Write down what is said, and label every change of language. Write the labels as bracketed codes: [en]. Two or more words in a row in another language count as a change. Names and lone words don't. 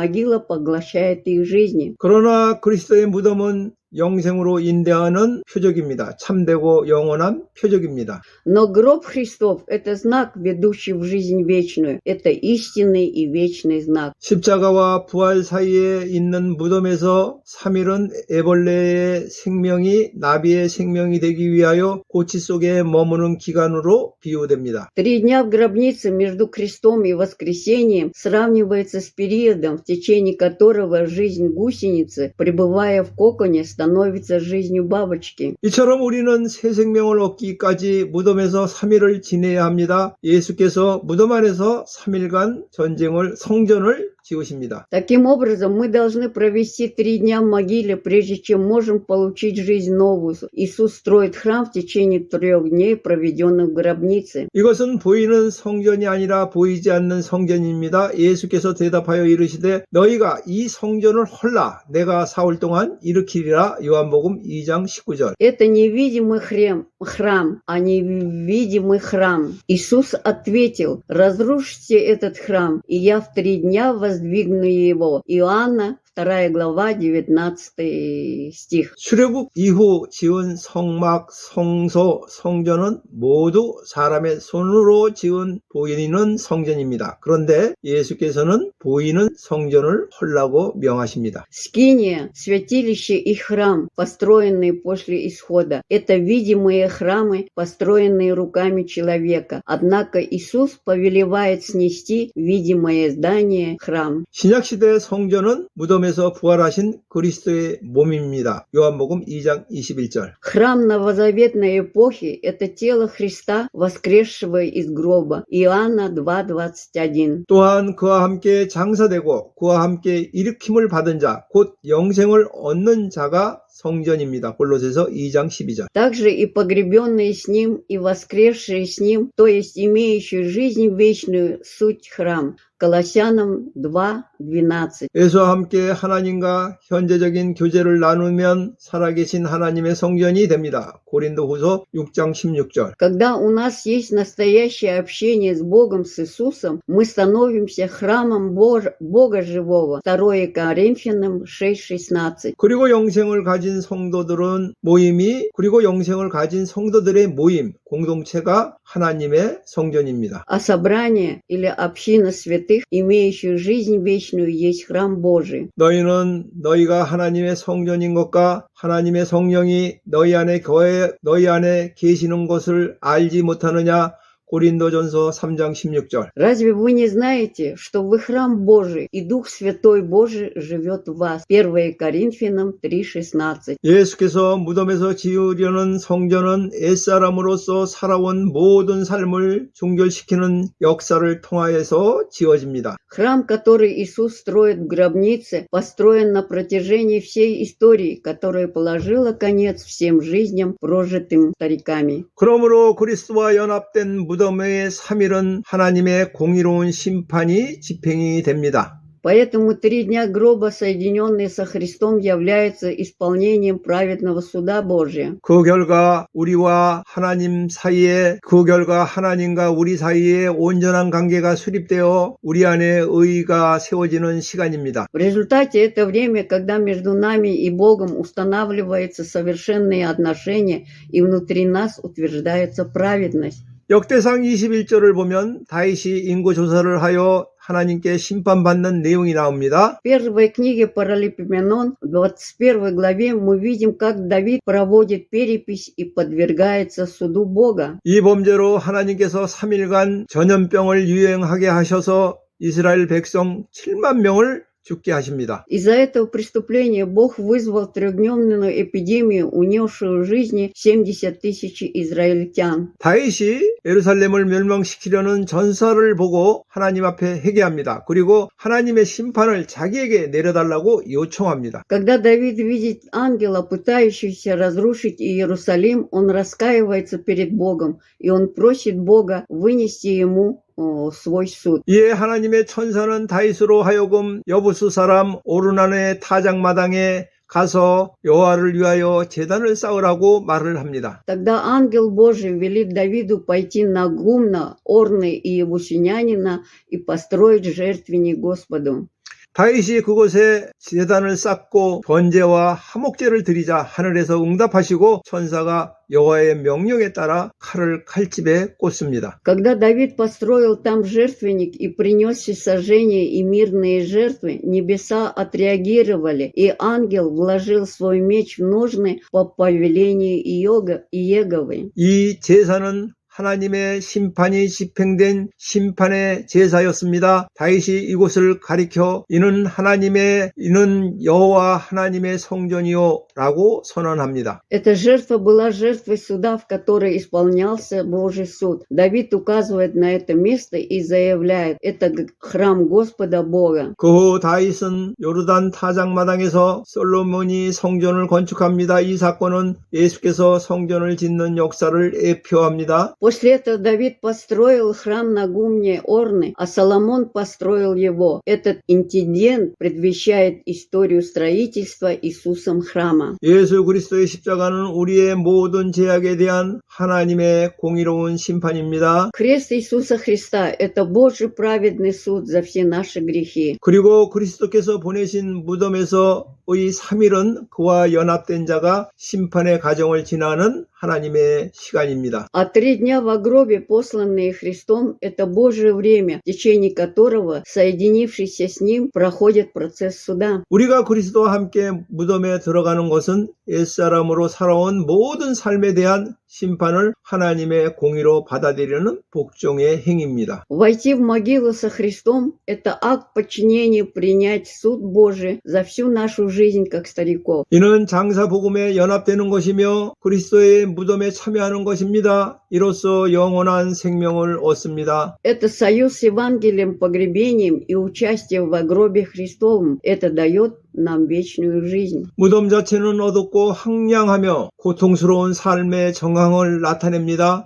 [ru] Могила поглощает их жизни. [ko] 그러나 그리스도의 무덤은 영생으로 인도하는 표적입니다. 참되고 영원한 표적입니다. [ru] Но гроб Христов – это знак, ведущий в жизнь вечную. Это истинный и вечный знак. [ko] 십자가와 부활 사이에 있는 무덤에서 3일은 애벌레의 생명이 나비의 생명이 되기 위하여 고치 속에 머무는 기간으로 비유됩니다. [ru] 3 дня в гробнице между крестом и воскресением сравнивается с периодом, в течение которого жизнь гусеницы, пребывая в коконе, становится жизнью бабочки. [ko] 이처럼 우리는 새 생명을 얻기까지 무덤에서 3일을 지내야 합니다. 예수께서 무덤 안에서 3일간 성전을 지으십니다. [ru] Таким образом, мы должны провести 3 дня в могиле, прежде чем можем получить жизнь новую. Иисус строит храм в течение 3 дней, проведенных в гробнице. [ko] 이것은 보이는 성전이 아니라 보이지 않는 성전입니다. 예수께서 대답하여 이르시되 너희가 이 성전을 헐라 내가 사흘 동안 일으키리라. 요한복음 2장 19절. [ru] Это невидимый храм, а невидимый храм. Иисус ответил: разрушите этот храм, и я в 3 дня воздвигну его. Иоанна 2 глава, 19 стих. [ko] 출애굽 이후 지은 성막, 성소, 성전은 모두 사람의 손으로 지은 보이는 성전입니다. 그런데 예수께서는 보이는 성전을 헐라고 명하십니다. [ru] Скиния, святилище и храм, построенные после исхода, это видимые храмы, построенные руками человека. Однако Иисус повелевает снести видимое здание, храм. [ko] 신약시대 성전은 무덤에서 부활하신 그리스도의 몸입니다. 요한복음 2장 21절. [ru] Храм новозаветной эпохи – это тело Христа, воскресшего из гроба. Иоанна 2:21. [ko] 또한 그와 함께 장사되고 그와 함께 일으킴을 받은 자, 곧 영생을 얻는 자가 성전입니다. 골로새서 2장 12절. [ru] Также и погребенные с Ним, и воскресшие с Ним, то есть имеющие жизнь вечную, суть храм. Колоссянам 2:12. [ko] 예수와 함께 하나님과 현재적인 교제를 나누면 살아계신 하나님의 성전이 됩니다. 고린도후서 6장 16절. [ru] Когда у нас есть настоящее общение с Богом, с Иисусом, мы становимся храмом Бога живого. 2 Коринфянам 6:16. [ko] 그리고 영생을 가진 성도들의 모임, 공동체가 하나님의 성전입니다. [ru] А собрание или община святых, имеющих жизнь вечную, есть храм Божий. [ko] 너희가 하나님의 성전인 것과 하나님의 성령이 너희 안에 계시는 것을 알지 못하느냐? 고린도전서 3장 16절. [ru] Разве вы не знаете, что вы храм Божий, и Дух Святой Божий живет в вас? 1 Коринфянам 3:16. [ko] 예수께서 무덤에서 지으려는 성전은 옛사람으로서 살아온 모든 삶을 종결시키는 역사를 통하여서 지어집니다. [ru] Храм, который Иисус строит в гробнице, построен на протяжении всей истории, которая положила конец всем жизням, прожитым стариками. [ko] 그러므로 그리스도와 연합된 무덤의 3일은 하나님의 공의로운 심판이 집행이 됩니다. [ru] Поэтому 3 дня гроба, соединенные со Христом, являются исполнением праведного суда Божия. [ko] 그 결과 하나님과 우리 사이에 온전한 관계가 수립되어 우리 안에 의가 세워지는 시간입니다. [ru] В результате это время, когда между нами и Богом устанавливаются совершенные отношения, и внутри нас утверждается праведность. [ko] 역대상 21절을 보면 다윗이 인구조사를 하여 하나님께 심판받는 내용이 나옵니다. [ru] В первой книге Паралипоменон, в 21 главе, мы видим, как Давид проводит перепись и подвергается суду Бога. [ko] 이 범죄로 하나님께서 3일간 전염병을 유행하게 하셔서 이스라엘 백성 7만 명을 죽게 하십니다. [ru] Из-за этого преступления Бог вызвал 3-дневную эпидемию, унесшую жизни 70 000 израильтян. [ko] 다윗이 예루살렘을 멸망시키려는 전사를 보고 하나님 앞에 회개합니다. 그리고 하나님의 심판을 자기에게 내려달라고 요청합니다. [ru] Когда Давид видит ангела, пытающегося разрушить Иерусалим, он раскаивается перед Богом, и он просит Бога вынести ему свой суд. [ko] 이에 하나님의 천사는 다윗으로 하여금 여부수 사람 오르난의 타작마당에 가서 여호와를 위하여 제단을 쌓으라고 말을 합니다. [ru] Тогда ангел Божий велит Давиду пойти на гумно Орны и Иебусинянина и построить жертвенник Господу. [ko] 다윗이 그곳에 제단을 쌓고 번제와 화목제를 드리자 하늘에서 응답하시고 천사가 여호와의 명령에 따라 칼을 칼집에 꽂습니다. [ru] Когда Давид построил там жертвенник и принес всесожжения и мирные жертвы, небеса отреагировали, и ангел вложил свой меч в ножны по повелению Иеговы. [ko] 이 제사는 하나님의 심판이 집행된 심판의 제사였습니다. 다윗이 이곳을 가리켜 이는 여호와 하나님의 성전이요 라고 선언합니다. [ru] Эта жертва была жертвой суда, в которой исполнялся Божий суд. Давид указывает на это место и заявляет, это храм Господа Бога. [ko] 그 후 다윗은 요르단 타작마당에서 솔로몬이 성전을 건축합니다. 이 사건은 예수께서 성전을 짓는 역사를 예표합니다. [ru] После этого Давид построил храм на гумне Орны, а Соломон построил его. Этот инцидент предвещает историю строительства Иисусом храма. [ko] 예수 그리스도의 십자가는 우리의 모든 죄악에 대한 하나님의 공의로운 심판입니다. [ru] Крест Иисуса Христа – это Божий праведный суд за все наши грехи. [ko] 그리고 그리스도께서 보내신 무덤에서의 3일은 그와 연합된 자가 심판의 과정을 지나는 하나님의 시간입니다. [ru] А 3 дня в гробе, посланные Христом, это Божие время, в течение которого, соединившиеся с Ним, проходит процесс суда. [ko] 우리가 그리스도와 함께 무덤에 들어가는 것은 옛사람으로 살아온 모든 삶에 대한 심판을 하나님의 공의로 받아들이는 복종의 행위입니다. [ru] Войти в могилу со Христом – это акт подчинения принять суд Божий за всю нашу жизнь как стариков. [ko] 이는 장사복음에 연합되는 것이며 그리스도의 무덤에 참여하는 것입니다. 이로써 영원한 생명을 얻습니다. [ru] Это союз с Евангелием, погребением и участие в гробе Христовом. Это дает нам вечную жизнь. [ko] 무덤 자체는 어둡고 황량하며 고통스러운 삶의 정황을 나타냅니다.